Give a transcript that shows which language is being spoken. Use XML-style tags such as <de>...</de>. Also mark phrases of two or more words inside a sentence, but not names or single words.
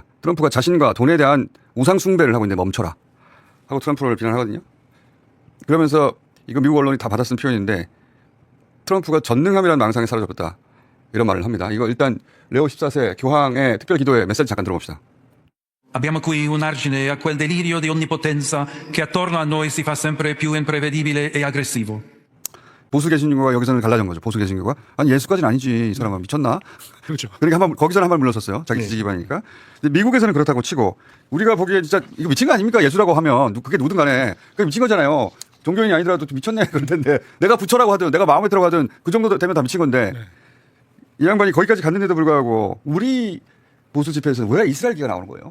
<ko>트럼프가 자신과 돈에 대한 우상 숭배를 하고 있는데 멈춰라 하고 트럼프를 비난하거든요. 그러면서 이거 미국 언론이 다 받아쓴 표현인데 트럼프가 전능함이라는 망상에 사로잡혔다 이런 말을 합니다. 이거 일단 레오 14세 교황의 특별 기도의 메시지 잠깐 들어봅시다.</ko> <it>Abbiamo qui un argine a quel delirio di onnipotenza che attorno a noi si fa sempre più imprevedibile e aggressivo.</it> <ko>보수 개신교가 여기서는 갈라진 거죠. 보수 개신교가 아니 예수까지는 아니지 이 사람은 미쳤나? 그렇죠. 그러니까 한번 거기서는 한 발 물렀었어요. 자기 지지 기반이니까. 근데 미국에서는 그렇다고 치고 우리가 보기에 진짜 이거 미친 거 아닙니까? 예수라고 하면 그게 누구든 간에 그게 미친 거잖아요. 종교인이 아니더라도 미쳤네 그럴 텐데 내가 부처라고 하든 내가 마음에 들어 하든 그 정도 되면 다 미친 건데 이 양반이 거기까지 갔는데도 불구하고 우리 보수 집회에서 왜 이스라엘기가 나오는 거예요?</ko>